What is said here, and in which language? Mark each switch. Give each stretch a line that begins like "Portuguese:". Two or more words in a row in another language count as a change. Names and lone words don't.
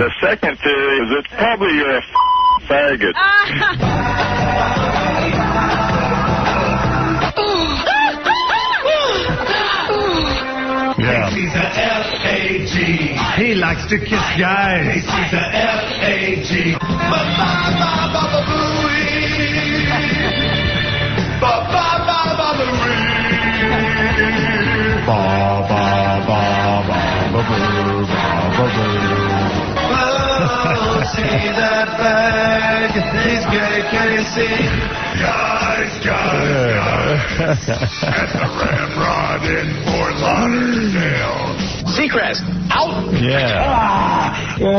English: The second theory is it's probably a faggot. Yeah. Casey's a F-A-G. He likes to kiss guys. Casey's a F-A-G. Ba-ba-ba-ba-ba-booey. Ba-ba-ba-ba-ba-boo. Ba-ba-ba-ba-ba-boo. Oh, see that bag. He's gay, Casey. Guys. At the Ramrod in Fort Lauderdale. Seacrest, out. Yeah.